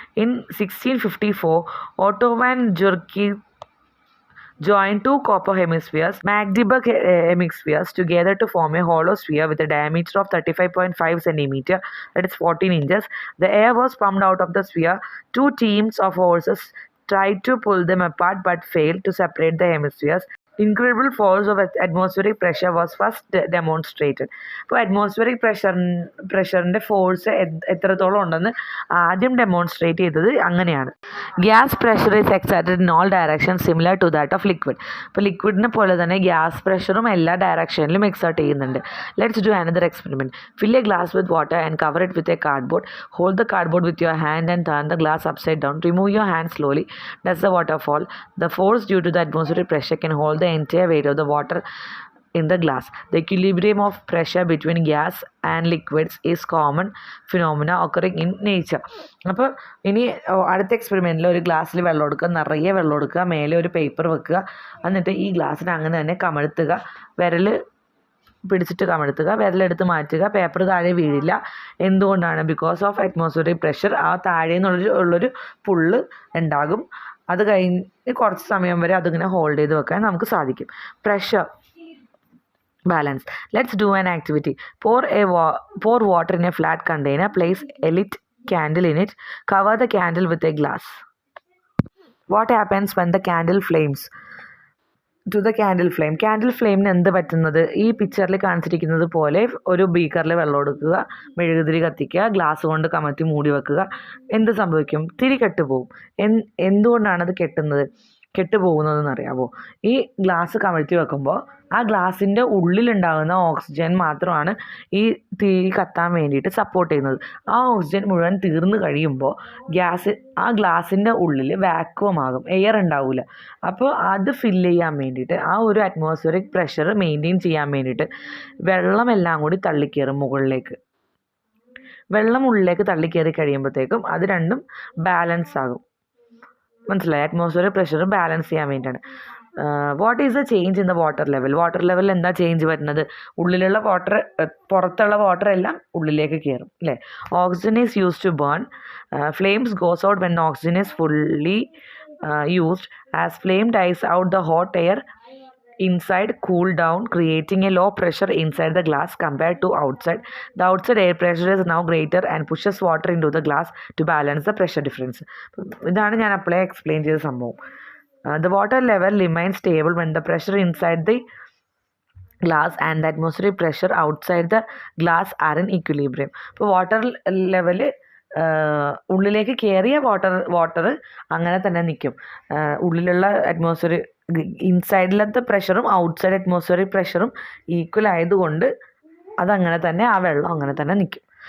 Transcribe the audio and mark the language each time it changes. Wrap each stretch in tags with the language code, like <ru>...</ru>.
<en>In 1654 Otto von Guericke join two copper Magdeburg hemispheres together to form a hollow sphere with a diameter of 35.5 centimeter, that is 14 inches. The air was pumped out of the sphere. Two teams of horses tried to pull them apart but failed to separate the hemispheres. Incredible force of atmospheric pressure was first demonstrated.</en> <ml>അപ്പോൾ atmospheric പ്രഷറിൻ്റെ force എത്രത്തോളം ഉണ്ടെന്ന് ആദ്യം demonstrate ചെയ്തത് അങ്ങനെയാണ്.</ml> <en>Gas pressure is excited in all direction similar to that of liquid.</en> <ml>ഇപ്പോൾ ലിക്വിഡിനെ പോലെ തന്നെ gas പ്രഷറും എല്ലാ ഡയറക്ഷനിലും എക്സൈറ്റ് ചെയ്യുന്നുണ്ട്.</ml> <en>Let's do another experiment. Fill a glass with water and cover it with a cardboard. Hold the cardboard with your hand and turn the glass upside down. Remove your hand slowly. Does the water fall? The force due to the atmospheric pressure can hold the entire weight of the water in the glass. The equilibrium of pressure between gas and liquids is common phenomena occurring in nature.</en> <ml>അപ്പോൾ ഇനി അടുത്ത എക്സ്പെരിമെൻറ്റിൽ ഒരു ഗ്ലാസ്സിൽ വെള്ളം എടുക്കുക, നിറയെ വെള്ളം എടുക്കുക, മേലെ ഒരു പേപ്പർ വെക്കുക, എന്നിട്ട് ഈ ഗ്ലാസ്സിന് അങ്ങനെ തന്നെ കമഴ്ത്തുക, വിരൽ പിടിച്ചിട്ട് കമഴ്ത്തുക, വിരലെടുത്ത് മാറ്റുക, പേപ്പർ താഴെ വീഴില്ല. എന്തുകൊണ്ടാണ്?</ml> <en>Because of atmospheric pressure.</en> <ml>ആ താഴെ നിന്നുള്ളൊരു പുള്ള് ഉണ്ടാകും. അത് കഴിഞ്ഞ് കുറച്ച് സമയം വരെ അതിങ്ങനെ ഹോൾഡ് ചെയ്ത് വെക്കാൻ നമുക്ക് സാധിക്കും.</ml> <en>Pressure balance. Let's do an activity. Pour water in a flat container. Place a lit candle in it. Cover the candle with a glass. What happens when the candle flames? To the candle flame.</en> <ml>Candle ഫ്ലെയിമിന് എന്ത് പറ്റുന്നത്? ഈ പിക്ചറിൽ കാണിച്ചിരിക്കുന്നത് പോലെ ഒരു ബീക്കറിൽ വെള്ളം എടുക്കുക, മെഴുകുതിരി കത്തിക്കുക, ഗ്ലാസ് കൊണ്ട് കമത്തി മൂടി വെക്കുക. എന്ത് സംഭവിക്കും? തിരി കെട്ടുപോകും. എന്തുകൊണ്ടാണത് കെട്ടുപോകുന്നതെന്ന് അറിയാമോ? ഈ ഗ്ലാസ് കമഴ്ത്തി വെക്കുമ്പോൾ ആ ഗ്ലാസിൻ്റെ ഉള്ളിലുണ്ടാകുന്ന ഓക്സിജൻ മാത്രമാണ് ഈ തീ കത്താൻ വേണ്ടിയിട്ട് സപ്പോർട്ട് ചെയ്യുന്നത്. ആ ഓക്സിജൻ മുഴുവൻ തീർന്നു കഴിയുമ്പോൾ ആ ഗ്ലാസിൻ്റെ ഉള്ളിൽ വാക്വം ആകും, എയർ ഉണ്ടാവില്ല. അപ്പോൾ അത് ഫില്ല് ചെയ്യാൻ വേണ്ടിയിട്ട്, ആ ഒരു അറ്റ്മോസ്ഫിയറിക് പ്രഷർ മെയിൻറ്റെയിൻ ചെയ്യാൻ വേണ്ടിയിട്ട് വെള്ളമെല്ലാം കൂടി തള്ളിക്കയറും മുകളിലേക്ക്. വെള്ളം ഉള്ളിലേക്ക് തള്ളിക്കയറി കഴിയുമ്പോഴത്തേക്കും അത് രണ്ടും ബാലൻസ് ആകും. മനസ്സിലായി? അറ്റ്മോസ്ഫിയറിക് പ്രഷർ ബാലൻസ് ചെയ്യാൻ വേണ്ടിയിട്ടാണ്.</ml> <en>What is the change in the water level?</en> <ml>Water ലെവലിൽ എന്താ ചേഞ്ച് വരുന്നത്? ഉള്ളിലുള്ള വാട്ടർ, പുറത്തുള്ള വാട്ടർ എല്ലാം ഉള്ളിലേക്ക് കയറും അല്ലേ?</ml> <en>Oxygen is used to burn. Flames goes out when oxygen is fully used. As flame dies out, the hot air inside cool down, creating a low pressure inside the glass compared to outside. The outside air pressure is now greater and pushes water into the glass to balance the pressure difference.</en> <ml>ഇതാണ് ഞാൻ അപ്പോഴേ explain ചെയ്ത സംഭവം.</ml> <en>The water level remains stable when the pressure inside the glass and the atmospheric pressure outside the glass are in equilibrium.</en> <ml>ഇപ്പോൾ water level ഉള്ളിലേക്ക് കയറിയ water അങ്ങനെ തന്നെ നിൽക്കും. ഉള്ളിലുള്ള അറ്റ്മോസ്ഫിയർ ഇൻസൈഡിലത്തെ പ്രഷറും ഔട്ട്സൈഡ് അറ്റ്മോസ്ഫിയറിക് പ്രഷറും ഈക്വൽ ആയതുകൊണ്ട് അതങ്ങനെ തന്നെ ആ വെള്ളം അങ്ങനെ തന്നെ നിൽക്കും.</ml>